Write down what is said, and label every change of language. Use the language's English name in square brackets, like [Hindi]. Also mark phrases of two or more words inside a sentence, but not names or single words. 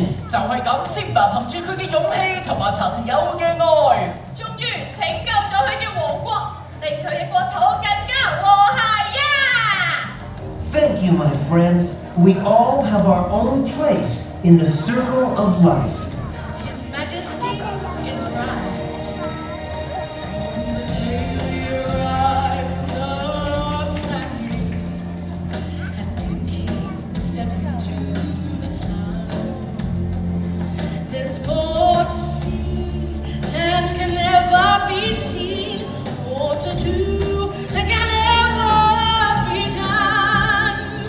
[Cantonese] 就係咁，Simba 憑住佢嘅勇氣同埋朋友嘅愛，終於拯救咗佢嘅王國，令佢嘅國土更加和諧呀 [English] ！Thank you, my friends. We all have our own place in the circle of life. His Majesty is right. There's more to see than can ever be seen, more to do than can ever be done.